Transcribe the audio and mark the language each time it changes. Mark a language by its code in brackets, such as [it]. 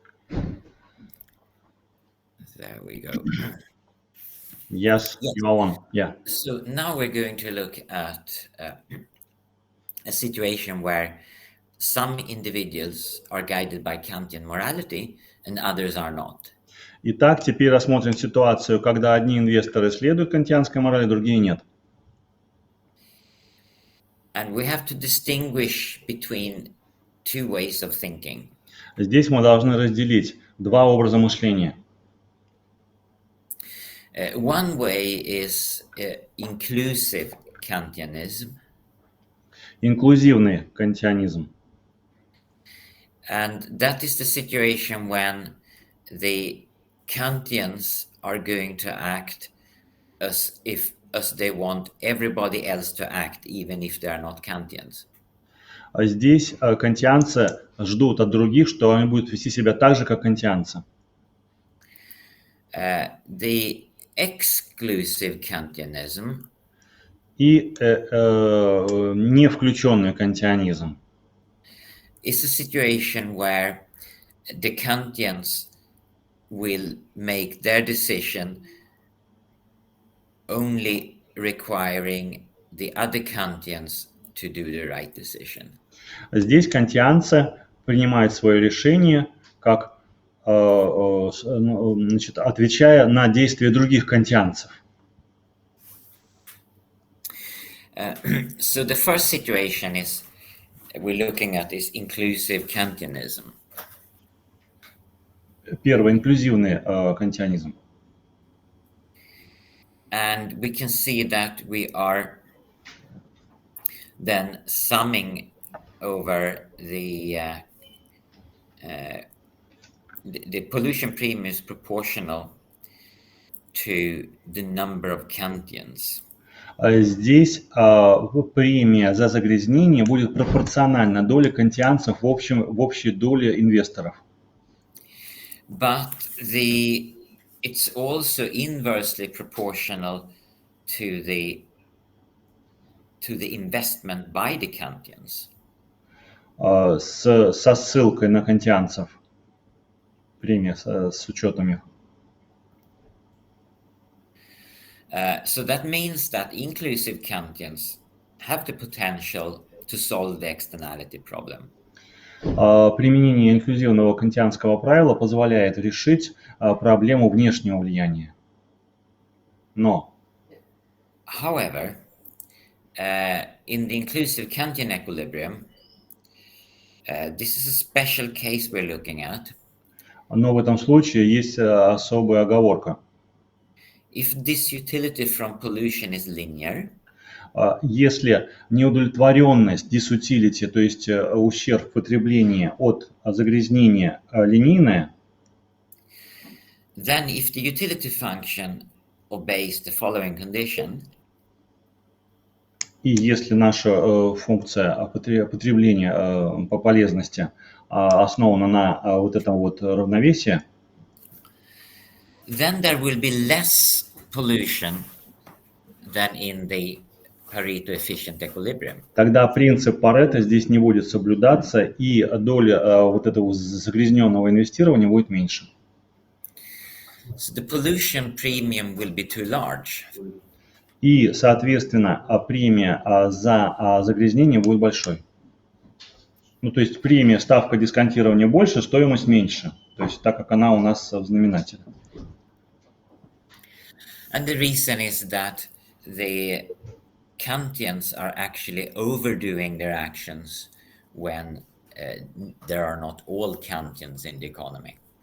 [en] There we go. Yes, you are on. Yeah. So now we're going to look at a situation where some individuals are guided by Kantian morality and others are not. [ru] Итак, теперь рассмотрим ситуацию, когда одни инвесторы следуют кантианской морали, другие нет. [en] And we have to distinguish between two ways of thinking. [ru] Здесь мы должны разделить два образа мышления. [en] One way is inclusive Kantianism. [ru] Инклюзивный кантианизм. [en] And that is the situation when the Kantians are going to act as they want everybody else to act, even if they are not Kantians. [ru] А здесь кантианцы ждут от других, что они будут вести себя так же, как кантианцы. [en] The exclusive Kantianism [ru] И не включенный кантианизм. [en] is a situation where the Kantians will make their decision only requiring the other Kantians to do the right decision. [ru] Здесь кантианцы принимают свое решение, как значит, отвечая на действия других кантианцев. [en] So the first situation is we're looking at is inclusive Kantianism. [ru] Первый инклюзивный кантианизм. [en] And we can see that we are then summing over the pollution premium is proportional to the number of Kantians. [ru] Здесь премия за загрязнение будет пропорциональна доле кантианцев в общей доле инвесторов. [en] But it's also inversely proportional to the investment by the Kantians. [ru] Со ссылкой на кантианцев. Премия с учетом их. [en] So that means that inclusive Kantians have the potential to solve the externality problem. [ru] Применение инклюзивного кантианского правила позволяет решить проблему внешнего влияния. Но, [en] however, in the inclusive Kantian equilibrium, this is a special case we're looking at. [ru] Но в этом случае есть особая оговорка. [en] If this utility from pollution is linear, [ru] если неудовлетворенность дисутилити, то есть ущерб потребления от загрязнения линейная, [en] then if the utility function obeys the following condition, [ru] и если наша функция потребления по полезности основано на вот этом вот равновесии, [en] then there will be less pollution than in the Pareto efficient equilibrium. [ru] тогда принцип Парето здесь не будет соблюдаться, и доля вот этого загрязненного инвестирования будет меньше. [en] So the pollution premium will be too large. [ru] И, соответственно, премия за загрязнение будет большой. Ну, то есть премия, ставка дисконтирования больше, стоимость меньше. То есть так как она у нас в знаменателе. [en] And the reason is that the Kantians are actually overdoing their actions when there are not all Kantians in the economy.